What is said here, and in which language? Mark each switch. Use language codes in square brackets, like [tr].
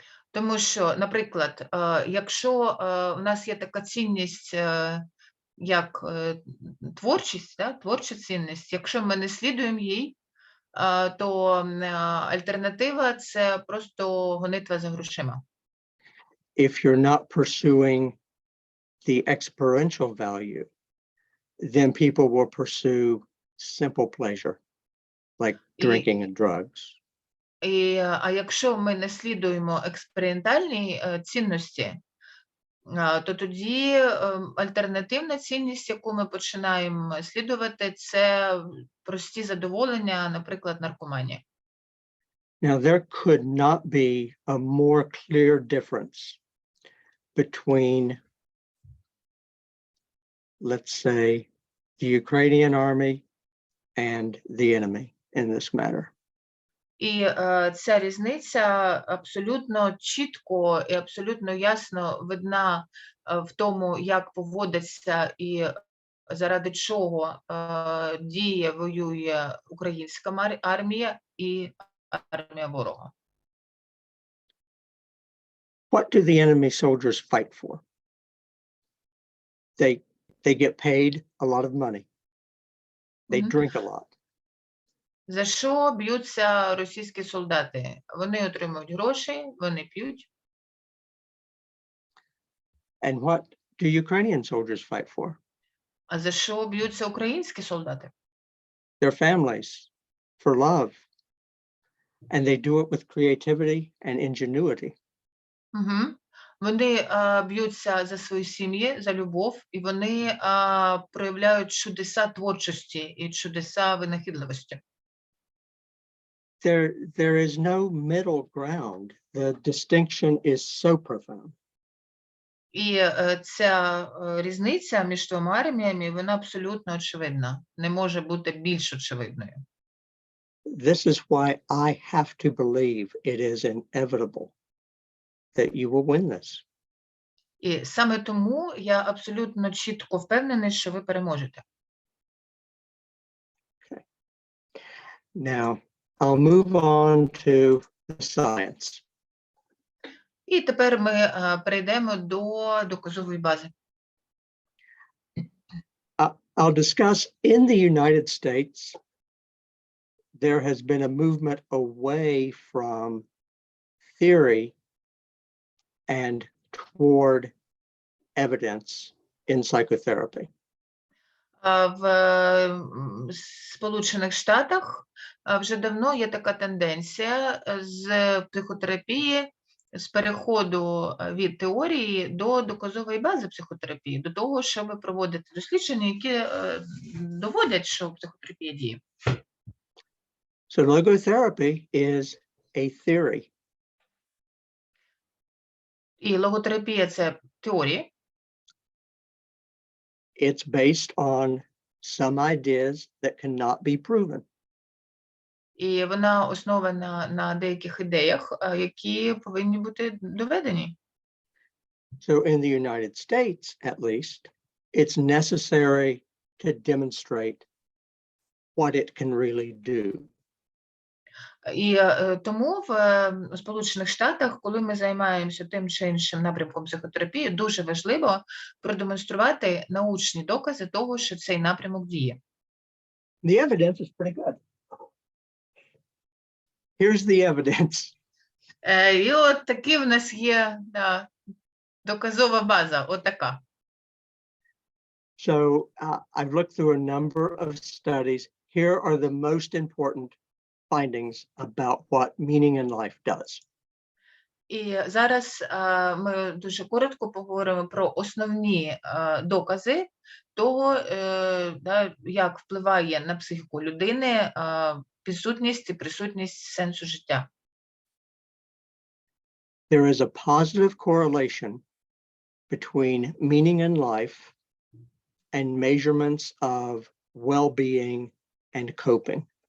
[uk] Тому що, наприклад, якщо у нас є така цінність як творчість, да, творча цінність. Якщо ми не слідуємо їй, то альтернатива – це просто гонитва за грошима. [en] If you're not pursuing the experiential value, then people will pursue simple pleasure, like drinking and drugs. [uk] А якщо ми не слідуємо експериментальній цінності, то тоді альтернативна цінність, яку ми починаємо слідувати, це прості задоволення, наприклад, наркоманія. [en] Now, there could not be a more clear difference between, let's say, the Ukrainian army and the enemy in this matter. [uk] І ця різниця абсолютно чітко і абсолютно ясно видна в тому, як поводиться і заради чого діє, воює українська армія і армія ворога. [en] What do the enemy soldiers fight for? They get paid a lot of money. They drink a lot. [uk] За що б'ються російські солдати? Вони отримують гроші, вони п'ють. [en] And what do Ukrainian soldiers fight for? [uk] А за що б'ються українські солдати? [en] Their families, for love. And they do it with creativity and ingenuity. [uk] Вони б'ються за свої сім'ї, за любов, і вони проявляють чудеса творчості і чудеса винахідливості. [en] There is no middle ground. The distinction is so profound. [uk] І ця різниця між двома арміями, вона абсолютно очевидна. Не може бути більш очевидною. [en] This is why I have to believe it is inevitable that you will win this. [uk] І саме тому я абсолютно чітко впевнений, що ви переможете. [en] Okay. Now, I'll move on to the science. [uk] І тепер ми перейдемо до доказової бази. [en] I'll discuss in the United States, there has been a movement away from theory and toward evidence in psychotherapy. [uk] В Сполучених Штатах вже давно є така тенденція з психотерапії, з переходу від теорії до доказової бази психотерапії, до того, щоб проводити дослідження, які доводять, що психотерапія діє. [en] So logotherapy is a theory. [uk] І логотерапія – це теорія. [en] It's based on some ideas that cannot be proven. [uk] І вона основана на деяких ідеях, які повинні бути доведені. [en] So in the United States, at least, it's necessary to demonstrate what it can really do. [uk] І тому в Сполучених Штатах, коли ми займаємося тим чи іншим напрямком психотерапії, дуже важливо продемонструвати научні докази того, що цей напрямок діє. [en] The evidence is pretty good. Here's the evidence. [uk] І от такі в нас є доказова база, от така. [en] So I've looked through a number of studies. Here are the most important findings about what meaning in life does. [uk] І зараз ми дуже коротко поговоримо про основні докази того, як впливає на психіку людини підсутність і присутність сенсу життя. [en] There is a positive correlation between meaning in life and measurements of well-being and coping.